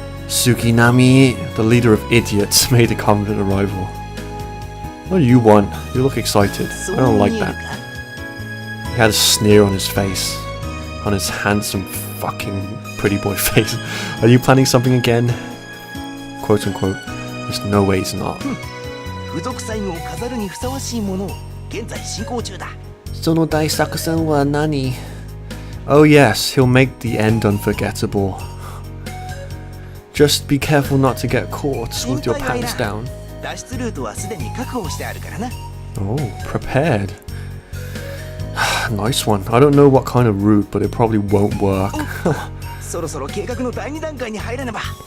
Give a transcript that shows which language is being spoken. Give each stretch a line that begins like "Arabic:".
English: Tsukinami, the leader of idiots, made a comment at arrival. What do you want? You look excited. I don't like that. He had a sneer on his face. On his handsome fucking pretty boy face. Are you planning something again? Quote unquote. There's no way he's not.
Japanese: 付属最後を飾るにふさわしいものを現在進行中だ。その大作戦は何?
English: Oh yes, he'll make the end unforgettable. Just be careful not to get caught with your pants down.
Japanese: 脱出ルートはすでに確保してあるからな。
English: Oh, prepared. Nice one. I don't know what kind of route, but it probably won't work.
Japanese: そろそろ計画の第2段階に入らねば。